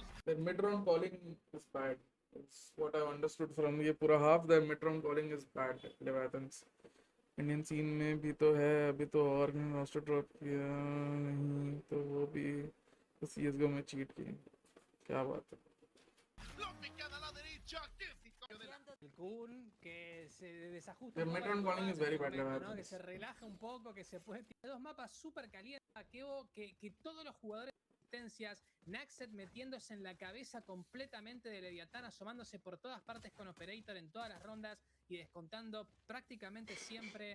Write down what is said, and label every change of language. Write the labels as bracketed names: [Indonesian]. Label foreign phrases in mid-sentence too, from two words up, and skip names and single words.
[English] their mid-round calling is bad. It's what I've understood from [Hindi] ये पूरा [English] half. Their mid-round calling is bad. Leviathans. Indian scene [Hindi] में भी तो है, अभी तो और [English] roster drop [Hindi] किया नहीं, तो वो भी तो CSGO में चीट की. क्या बात है. [Spanish] Lo picada a la derecha. El Kun que se desajusta [English] The [Spanish] un poco [English] mid-round [Spanish] la [English] calling is [Spanish] jugada [English] very [Spanish] en el [English] bad, [Spanish] momento, ¿no? Leviathan. Que se relaja un poco, que se puede tirar dos mapas súper calientes a Kevo, que todos los jugadores de asistencias, Naxet metiéndose en la cabeza completamente de Leviatán, asomándose por todas partes con Operator en todas las rondas y descontando prácticamente siempre.